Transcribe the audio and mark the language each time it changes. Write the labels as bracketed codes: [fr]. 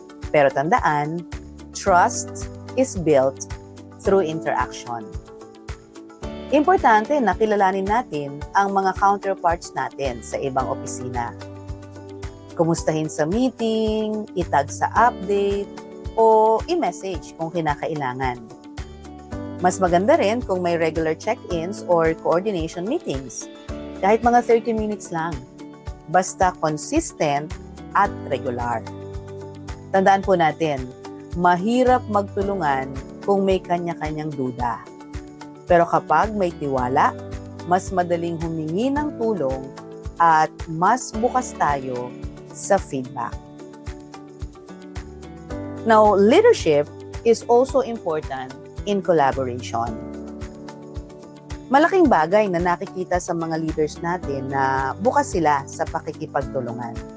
[tl] Pero tandaan, [en] trust is built through interaction. [tl] Importante na kilalanin natin ang mga counterparts natin sa ibang opisina. Kumustahin sa meeting, itag sa update, o i-message kung kinakailangan. Mas maganda rin kung may [en] regular check-ins or coordination meetings, [tl] kahit mga 30 minutes lang. Basta consistent at regular. Tandaan po natin, mahirap magtulungan kung may kanya-kanyang duda. Pero kapag may tiwala, mas madaling humingi ng tulong at mas bukas tayo sa feedback. [en] Now, leadership is also important in collaboration. [tl] Malaking bagay na nakikita sa mga leaders natin na bukas sila sa pakikipagtulungan.